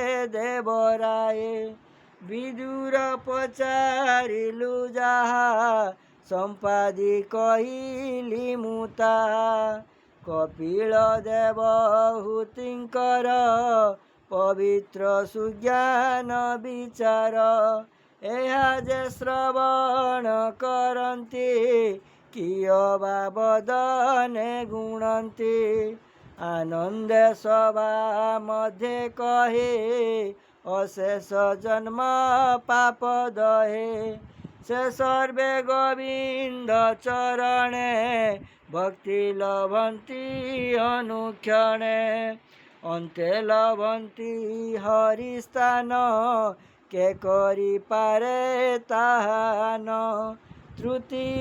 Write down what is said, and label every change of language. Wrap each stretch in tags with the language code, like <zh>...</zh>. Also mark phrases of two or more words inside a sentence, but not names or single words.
<or>ଦେବରାଏ ବିଦୁର ପଚାରିଲୁ ଯାହା ସମ୍ପାଦି କହିଲି ମୁଁ ତାହା କପିଳ ଦେବହୂତିଙ୍କର ପବିତ୍ର ସୁଜ୍ଞାନ ବିଚାର ଏହା ଯେ ଶ୍ରବଣ କରନ୍ତି କିୟ ବା ବଦନେ ଗୁଣନ୍ତି ଆନନ୍ଦେ ସଭା ମଧ୍ୟେ କହେ ଅଶେଷ ଜନ୍ମ ପାପ ଦହେ ସେ ସର୍ବେ ଗୋବିନ୍ଦ ଚରଣେ ଭକ୍ତି ଲଭନ୍ତି ଅନୁକ୍ଷଣେ ଅନ୍ତେ ଲଭନ୍ତି ହରିସ୍ଥାନ କେ କରି ପାରେ ତାହାନ ତୃତୀୟ</or>